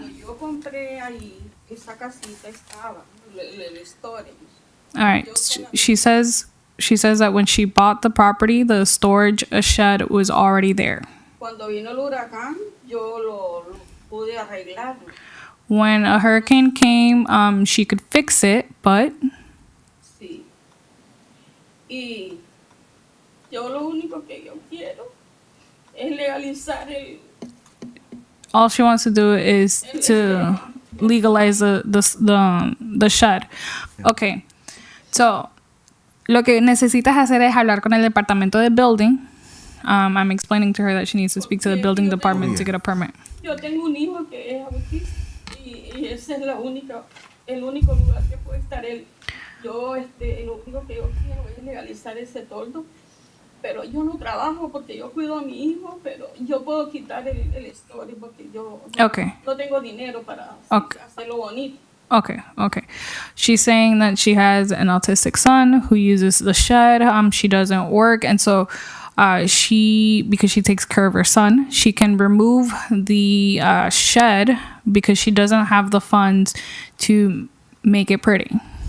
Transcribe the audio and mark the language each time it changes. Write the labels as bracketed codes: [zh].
[es] Cuando yo compré ahí, esa casita estaba, el storage. [en] All right, she says that when she bought the property, the storage shed was already there. [es] Cuando vino el huracán, yo lo pude arreglar. [en] When a hurricane came, she could fix it, but [es] Sí. Y yo lo único que yo quiero es legalizar [en] all she wants to do is to legalize the shed. [es] Okay, so lo que necesitas hacer es hablar con el departamento de building. [en] I'm explaining to her that she needs to speak to the building department to get a permit. [es] Yo tengo un hijo que es autista y ese es el único lugar que puede estar él. Yo, lo único que yo quiero es legalizar ese toldo, pero yo no trabajo porque yo cuido a mi hijo, pero yo puedo quitar el storage porque yo [en] Okay. [es] no tengo dinero para [en] Okay. [es] hacerlo bonito. [en] Okay. She's saying that she has an autistic son who uses the shed. She doesn't work, and so because she takes care of her son, she can remove the shed because she doesn't have the funds to make it pretty.